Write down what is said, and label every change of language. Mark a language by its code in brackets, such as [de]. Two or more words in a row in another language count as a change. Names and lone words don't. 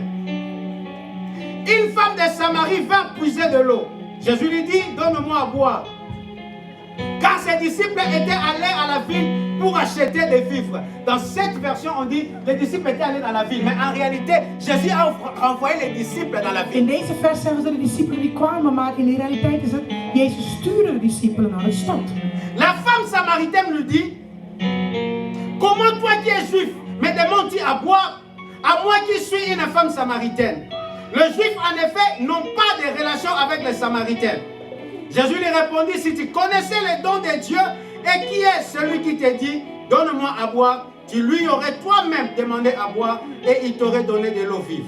[fr] Une femme de Samarie vint puiser de l'eau. Jésus lui dit, donne-moi à boire. Car ses disciples étaient allés à la ville pour acheter des vivres. Dans cette version, on dit, les disciples étaient allés dans la ville. Mais en réalité, Jésus a envoyé les disciples dans la ville. [nl] In deze vers zeggen ze de discipelen die kwamen, maar in de realiteit is het, Jezus stuurde de discipelen naar de stad. [fr] La femme samaritaine lui dit, comment toi qui es juif, me demandes-tu à boire, à moi qui suis une femme samaritaine? Les Juifs, en effet, n'ont pas de relation avec les Samaritains. Jésus lui répondit, si tu connaissais les dons de Dieu, et qui est celui qui te dit, donne-moi à boire, tu lui aurais toi-même demandé à boire, et il t'aurait donné de l'eau vive.